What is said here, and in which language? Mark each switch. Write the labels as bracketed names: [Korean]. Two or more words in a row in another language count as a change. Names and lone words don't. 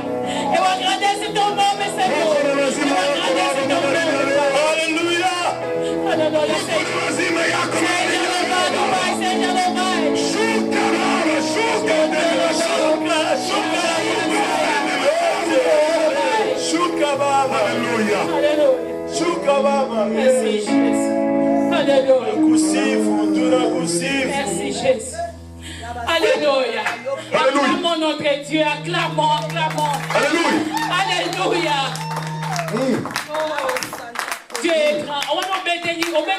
[Portuguese] Eu agradeço Teu nome, Senhor. Eu agradeço Teu nome, Pai. Aleluia! Aleluia, Senhor. Seja louvado, Pai, seja louvado. Aleluia. [French] Merci Jésus. Alléluia. Merci Jésus. Alléluia. Acclamons notre Dieu. Acclamons, acclamons. Alléluia. Alléluia. Dieu est grand. On va mettre les